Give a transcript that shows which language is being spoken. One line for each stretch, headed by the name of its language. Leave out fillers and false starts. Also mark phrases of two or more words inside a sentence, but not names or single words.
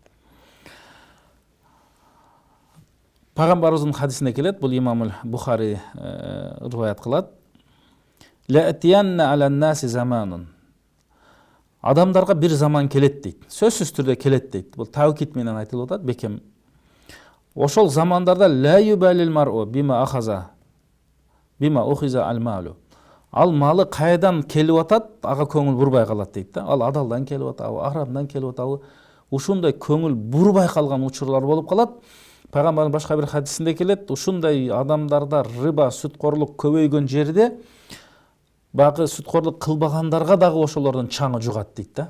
Kyrgyz: Пайгамбарыбыздын хадисинде келет, бул имам Бухари рываят кылат:
Arabic: "ليأتين على الناس زمان",
Kyrgyz: адамдарга бир заман келет дейт. Сөзсүз түрдө келет дейт. Бул таукид менен айтылып атат, бекем. Ошол замандарда
Arabic: لا يبالي المرء بما أخذ بما أخذ المال.
Kyrgyz: Ал малы кайдан келип атат, ага көңүл бурбай калат дейт да. Ал адалдан келип атабы, арамдан келип атабы, ушундай көңүл бурбай калган учурлар болуп калат. Пайгамбардын башка бир хадисинде келет, ушундай адамдарда рыба, сүткорлук көбөйгөн жерде багы сүткорлук кылбагандарга дагы ошолордун чаңы жугат дейт да.